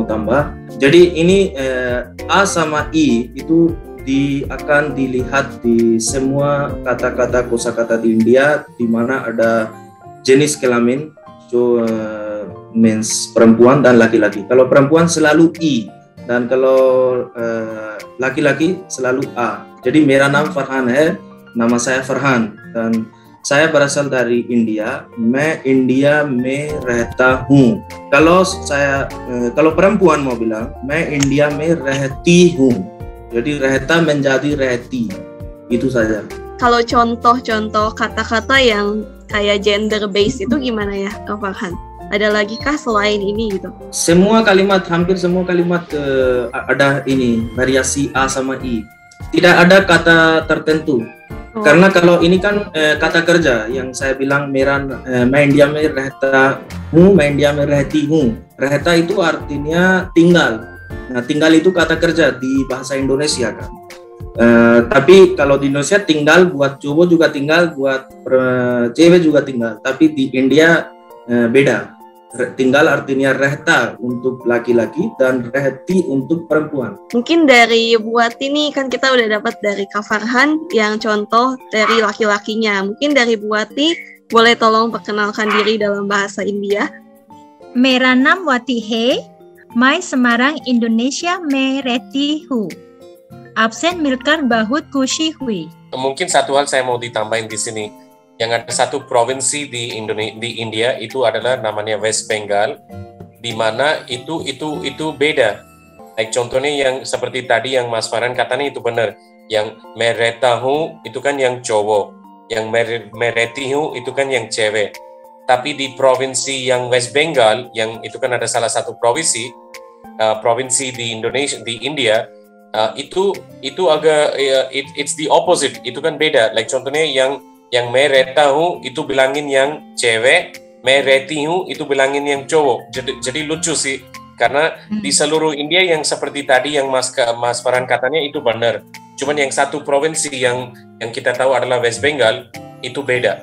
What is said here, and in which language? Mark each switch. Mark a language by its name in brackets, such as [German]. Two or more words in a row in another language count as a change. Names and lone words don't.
[Indonesian] Jadi ini A sama I itu akan dilihat di semua kata-kata kosakata di India, di mana ada jenis kelamin, means perempuan dan laki-laki. Kalau perempuan selalu I, dan kalau laki-laki selalu A. Jadi [Hindi] mera naam Farhan hai, [Indonesian] nama saya Farhan, dan saya berasal dari India. [Hindi] मैं India में रहता हूँ. [Indonesian] Kalau perempuan mau bilang, [Hindi] मैं India में रहती हूँ. [Indonesian] Jadi rehta menjadi rehti. Itu saja. Kalau contoh-contoh kata-kata yang kayak gender based itu gimana ya, Kak Farhan? Ada lagi kah selain ini gitu? Hampir semua kalimat ada ini variasi A sama I. Tidak ada kata tertentu. Karena kalau ini kan kata kerja yang saya bilang [Hindi] मैं dia में रहता हूँ, मैं dia में रहती हूँ. [Indonesian] Rehta itu artinya tinggal. Nah, tinggal itu kata kerja di bahasa Indonesia kan. Tapi kalau di Indonesia tinggal buat cowok juga tinggal, buat cewek juga tinggal. Tapi di India beda. Tinggal artinya rehta untuk laki-laki dan rehti untuk perempuan. Mungkin dari buat ini kan kita udah dapat dari Kak Farhan yang contoh dari laki-lakinya. Mungkin dari Buati boleh tolong perkenalkan diri dalam bahasa India. [Hindi] Mera naam Wati hai, mai Semarang Indonesia mein rehti hu. आपसे मिलकर बहुत ख़ुशी हुई. [Indonesian] Mungkin satu hal saya mau ditambahin di sini. Yang ada satu provinsi di India itu adalah namanya West Bengal, di mana itu beda. Like contohnya yang seperti tadi yang Mas Farhan katanya itu benar. Yang meretahu itu kan yang cowok, yang meretihu itu kan yang cewek. Tapi di provinsi yang West Bengal, yang itu kan ada salah satu provinsi di India, itu agak [English] it's the opposite. [Indonesian] Itu kan beda. Like contohnya yang meretahu itu bilangin yang cewek, meretihu itu bilangin yang cowok. Jadi lucu sih, karena di seluruh India yang seperti tadi yang Mas Farhan katanya itu benar. Cuman yang satu provinsi yang kita tahu adalah West Bengal itu beda.